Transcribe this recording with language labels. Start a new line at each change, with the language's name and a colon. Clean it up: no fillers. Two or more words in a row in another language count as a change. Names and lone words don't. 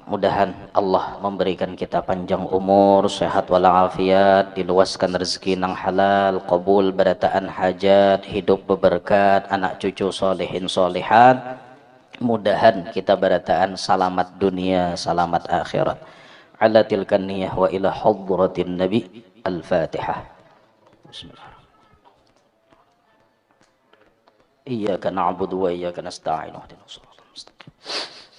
Banjar: Mudahan Allah memberikan kita panjang umur, sehat walafiat, diluaskan rezeki nang halal, qabul barataan hajat, hidup berberkat, anak cucu solehin solehat. Mudahan kita barataan selamat dunia, selamat akhirat.
Arabic: على تلك النية وإلى حضرة النبي. Al-Fatihah. بسم الله الرحمن الرحيم إياك نعبد وإياك نستعين. اهدنا الصراط المستقيم.